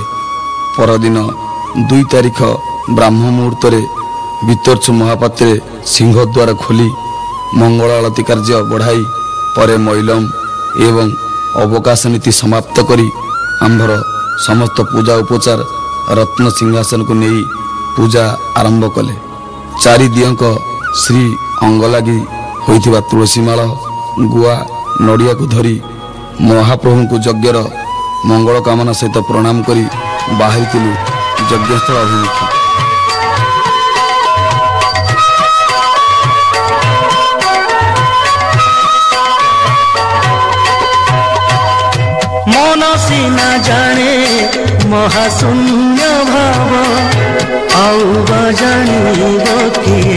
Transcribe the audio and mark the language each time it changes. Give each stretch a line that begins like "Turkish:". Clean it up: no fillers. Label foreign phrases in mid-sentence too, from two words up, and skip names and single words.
Odia: ପରଦିନ 2 ତାରିଖ ବ୍ରାହ୍ମ ମୁହୂର୍ତ୍ତରେ ଭିତର୍ଛୁ ମହାପାତ୍ରେ ସିଂହଦ୍ୱାର ଖୋଲି ମଙ୍ଗଳ ଆଳତି କାର୍ଯ୍ୟ ବଢ଼ାଇ ପରେ ମୈଲମ ଏବଂ ଅବକାଶ ନୀତି ସମାପ୍ତ କରି ଆମ୍ଭର ସମସ୍ତ ପୂଜା ଉପଚାର ରତ୍ନ ସିଂହାସନକୁ ନେଇ ପୂଜା ଆରମ୍ଭ କଲେ। ଚାରିଦିଅଙ୍କ ଶ୍ରୀ ଅଙ୍ଗ ଲାଗି ହୋଇଥିବା ତୁଳସୀମାଳ ଗୁଆ ନଡ଼ିଆକୁ ଧରି ମହାପ୍ରଭୁଙ୍କୁ ଯଜ୍ଞର ମଙ୍ଗଳ କାମନା ସହିତ ପ୍ରଣାମ କରି ବାହାରିଥିଲୁ ଯଜ୍ଞସ୍ଥଳ ଅଭିମୁଖେ। ମନ ସିନା ଜାଣେ ମହାଶୂନ୍ୟ ଭାବ ଆଉ ଜାଣିବ କିଏ।